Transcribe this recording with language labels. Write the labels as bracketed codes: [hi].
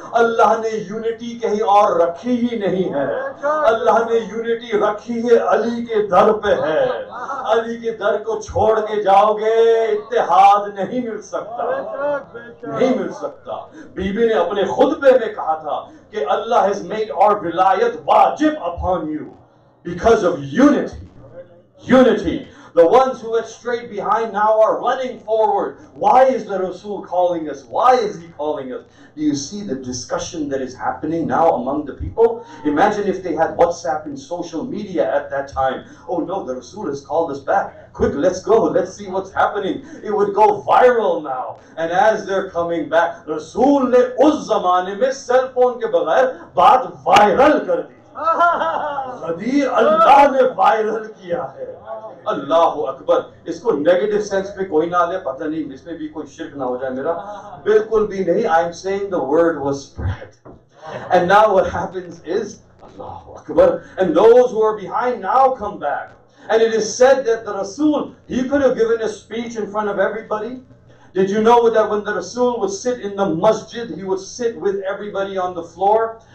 [hi] अल्लाह ने यूनिटी कहीं और रखी ही नहीं है. अल्लाह ने यूनिटी रखी है अली के दर पे है. अली के दर को छोड़ के जाओगे इत्तेहाद नहीं मिल सकता, नहीं मिल सकता. बीबी ने अपने खुतबे में कहा था कि अल्लाह [en] has made our [hi] विलायत वाजिब [en] upon you because of unity. Unity. The ones who had strayed behind now are running forward. Why is the Rasul calling us? Why is he calling us? Do you see the discussion that is happening now among the people? Imagine if they had WhatsApp and social media at that time. Oh no, the Rasul has called us back. Quick, let's go. Let's see what's happening. It would go viral now. And as they're coming back, [hi] Rasul ne us zamane mein cell phone ke bagair baat viral kar di. गदीर अल्लाह ने viral किया है. अल्लाह अकबर. इसको negative sense पे कोई ना ले, पता नहीं इसमें भी कोई शिर्क ना हो जाए मेरा. बिल्कुल भी नहीं. [en] I am saying the word was spread. And now what happens is Allahu Akbar, and those who are behind now come back. And it is said that the Rasul, he could have given a speech in front of everybody. Did you know that when the Rasul would sit in the masjid, he would sit with everybody on the floor?